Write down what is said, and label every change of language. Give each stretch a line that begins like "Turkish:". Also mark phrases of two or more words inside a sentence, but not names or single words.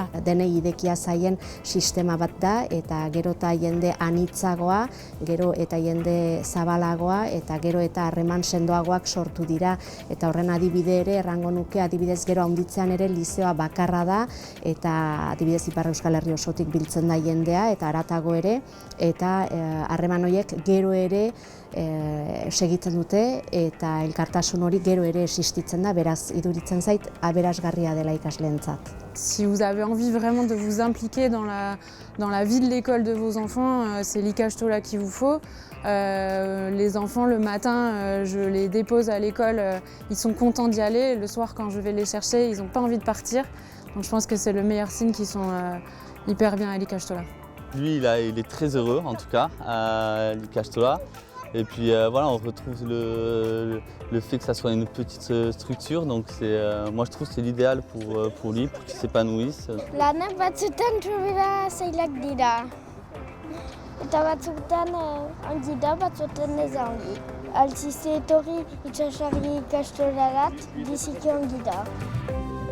Basque: Denei idekia zaien sistema bat da eta gero eta jende anitzagoa, gero eta jende zabalagoa eta gero eta harreman sendoagoak sortu dira eta horren adibide ere errango nuke adibidez gero handitzean ere lizeoa bakarra da eta adibidez Ipar Euskal Herri osotik biltzen da jendea eta haratago ere eta harreman horiek gero ere segitzen dute eta elkartasun hori gero ere existitzen da, beraz iduritzen zait aberasgarria dela ikasleentzat.
French: Si vous avez envie vraiment de vous impliquer dans la vie de l'école de vos enfants, c'est l'Ikastola qu'il vous faut. Les enfants, le matin, je les dépose à l'école, ils sont contents d'y aller. Le soir, quand je vais les chercher, ils n'ont pas envie de partir. Donc je pense que c'est le meilleur signe qu'ils sont hyper bien à l'Ikastola. Lui, il est très heureux, en tout cas, à l'Ikastola. Et puis voilà, on retrouve le fait que ça soit une petite structure, donc moi je trouve que c'est l'idéal pour lui, pour qu'il s'épanouisse.
Basque: Lanak batzutan sobera zailak dira. Eta batzutan ongi da, batzutan ez ongi. Altzizte etorri itxasarri ikastorarat, biziki ongi da.